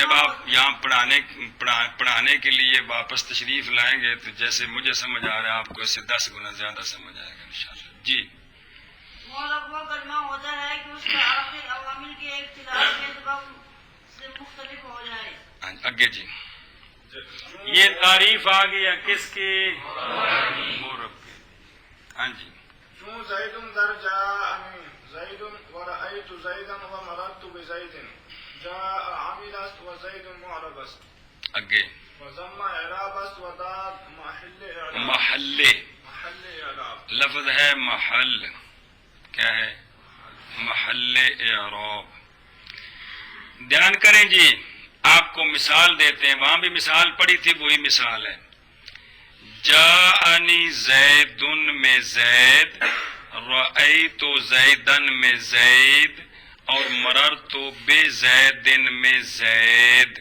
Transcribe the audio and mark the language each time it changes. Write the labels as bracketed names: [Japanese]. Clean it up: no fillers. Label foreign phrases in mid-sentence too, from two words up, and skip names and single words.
[Urdu] جب آپ یہاں پڑھانے کے لیے واپس تشریف لائیں گے تو جیسے مجھے سمجھ آ رہا ہے آپ کو اس سے 10 گنا زیادہ سمجھ آئے گا انشاءاللہ. جی مورب وہ کلمہ ہوتا ہے کہ اس کا آخر عوامل کے اختلاف کے سبب سے مختلف ہو جائے. ہاں جی، آگے جی. یہ تعریف آ گیا کس کی؟ مورب کی. ہاں جی. [Persian] چون زید در [Arabic] جاءنی زید ورأیت زیدا ومررت بزید [Persian] جاء عامل است و زید معرب است [Urdu] آگے [Persian] وضم اعراب است و داد محل اعراب. [Urdu] محل محل اعراب لفظ ہے محل. کیا ہے؟ محل اعراب. دھیان کریں جی، آپ کو مثال دیتے ہیں. وہاں بھی مثال پڑی تھی، وہی مثال ہے. [Arabic] جاءنی زیدن [Urdu] میں زید، [Arabic] رأیت زیدن [Urdu] میں زید، اور [Arabic] مررت بزیدن [Urdu] میں زید.